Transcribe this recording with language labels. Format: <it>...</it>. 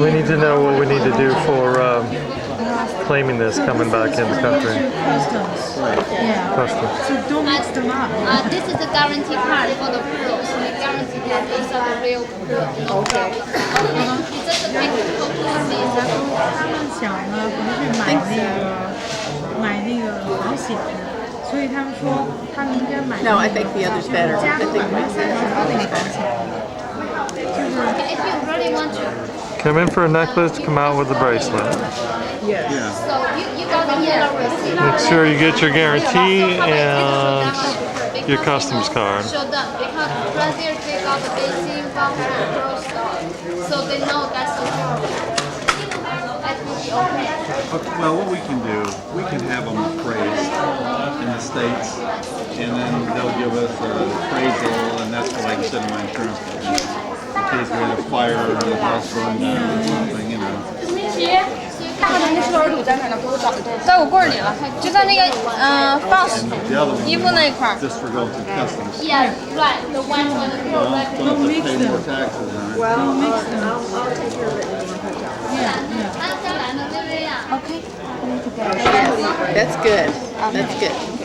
<en>We need to know what we need to do for claiming this coming back in the country. Customs. Yeah. Customs. So don't mix them up. This is the guarantee part for the pearls. The guarantee that these are the real pearls. Okay. It's just a technical process.</en> <zh>他们想呢，不是买那个保险的，所以他们说他们应该买。</zh> <en>No, I think the other's better. I think my If you really want to, Come in for a necklace, come out with a bracelet. Yes. so you got the yellow receipt. Make sure you get your guarantee and your customs card. Show them because right there they got the basic voucher and pearl star, so they know that's the pearl. That will be okay. Well, what we can do, we can have them appraised in the States, and then they'll give us an appraisal, and that's what I can send to my insurance company. case we had a fire or the house burned down or something, you know.</en> <zh>在我柜儿里了，就在那个放衣服那一块儿。</zh> <en>Just for going through customs. Yeah, right. The one for the Well, don't have to pay more taxes on it. Well, I'll take care of it. Okay. That's good. That's good.</en>